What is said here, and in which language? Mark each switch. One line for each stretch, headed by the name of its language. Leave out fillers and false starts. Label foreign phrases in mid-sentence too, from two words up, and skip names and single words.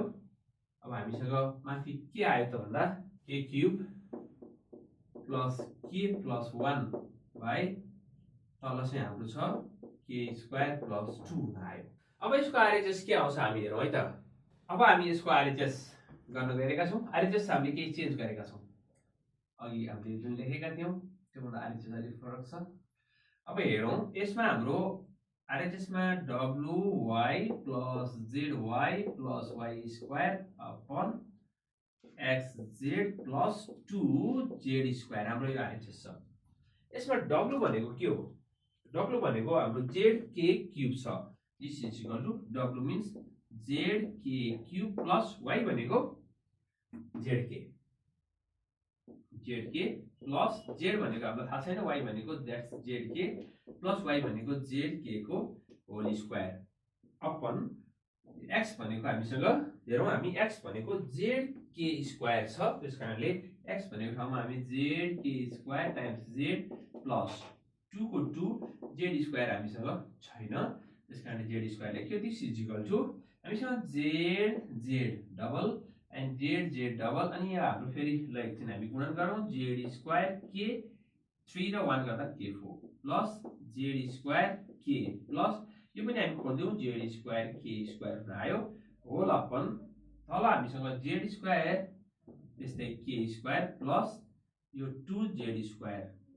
Nepali: अब हामीसँग माथि के आयो त भन्दा
English: K cube plus K plus 1 by
Nepali: तल चाहिँ हाम्रो छ
English: K square plus 2
Nepali: आयो। अब यसको आरएचएस के आउँछ हामी हेरौँ है त। अब हामी यसको आरएचएस गर्न गएका छौँ आरएचएस हामीले केही चेन्ज गरेका छौँ अघि हामीले जुन लेखेका थियौँ त्योभन्दा आरएचएस अलिक फरक छ। अब हेरौँ यसमा हाम्रो आरएचएसमा
English: WY plus ZY plus Y square upon XZ plus 2Z square
Nepali: हाम्रो यो आरएचएस छ। यसमा W भनेको के हो W भनेको हाम्रो
English: ZK cube
Nepali: छ
English: this is equal to W means ZK cube plus Y
Nepali: भनेको
English: ZK plus Z
Nepali: भनेको हामीलाई थाहा छैन Y भनेको
English: that's ZK plus Y
Nepali: भनेको ZK को
English: whole square upon X
Nepali: भनेको हामीसँग हेरौँ हामी X भनेको
English: ZK square
Nepali: छ त्यसकारणले X भनेको ठाउँमा हामी
English: ZK square times Z plus 2
Nepali: को
English: 2 Z square
Nepali: हामीसँग छैन त्यसकारणले
English: Z square
Nepali: लेख्यो
English: this is equal to
Nepali: हामीसँग
English: Z double and Z double
Nepali: अनि यहाँ हाम्रो फेरि एकछिन हामी गुणन गरौँ
English: Z square K
Nepali: 3 र 1 गर्दा
English: K 4 plus Z square K plus
Nepali: यो पनि हामी खोल्दियौँ
English: Z square K square
Nepali: आयो
English: whole upon
Nepali: तल हामीसँग
English: Z square
Nepali: त्यस्तै
English: K square plus
Nepali: यो
English: 2Z square